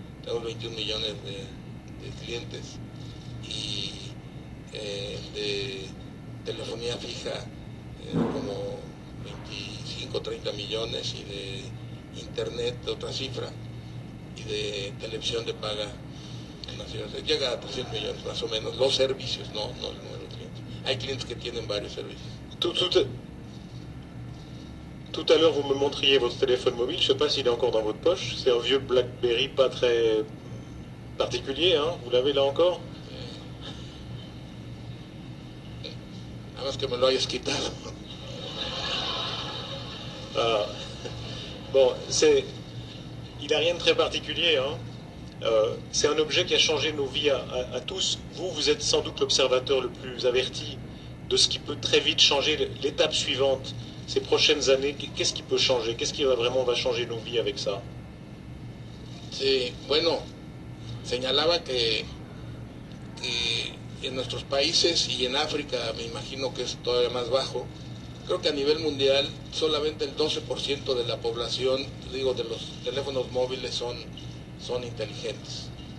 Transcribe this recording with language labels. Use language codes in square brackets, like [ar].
[es] Tenemos 21 millones de clientes, y de telefonía fija como 25, 30 millones, y de internet de otra cifra, y de televisión de paga llega a 300 millones más o menos, los servicios, no el número de clientes. Hay clientes que tienen varios servicios. [fr] Tout à l'heure, vous me montriez votre téléphone mobile, je ne sais pas s'il est encore dans votre poche, c'est un vieux BlackBerry pas très particulier, hein? Vous l'avez là encore? [es] Nada más que me lo hayas quitado. [fr] Bon, il n'a rien de très particulier, hein? C'est un objet qui a changé nos vies à tous. Vous êtes sans doute l'observateur le plus averti de ce qui peut très vite changer l'étape suivante. Ces prochaines années, qu'est-ce qui peut changer? Qu'est-ce qui va changer nos vies avec ça? [es] Sí, bueno, señalaba que en nuestros países y en África, me imagino que es todavía más bajo, creo que a nivel mundial solamente el 12% de la población, de los teléfonos móviles son inteligentes.